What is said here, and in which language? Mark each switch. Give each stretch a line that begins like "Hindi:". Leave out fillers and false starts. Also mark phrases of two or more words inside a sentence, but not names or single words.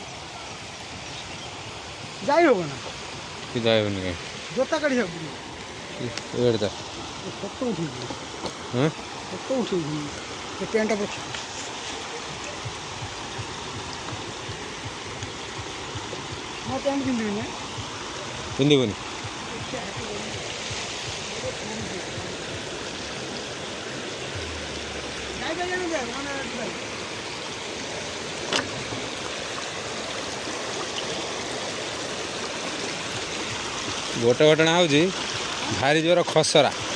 Odia: ଯାଇ ହେବ ନା କି ଯାଇ ହେବ ନା ଜୋତା କାଟି ଏଇଟା ଫଟୋ ଉଠେଇଛି ହଁ ଫଟୋ ଉଠେଇଛି ସେ ପ୍ୟାଣ୍ଟଟା ପଛ ମୋ ପ୍ୟାଣ୍ଟ ପିନ୍ଧିବି ନା ପିନ୍ଧିବୁନି ଗୋଟେ ଘଟଣା ହେଉଛି ଭାରି ଜୋର ଖସରା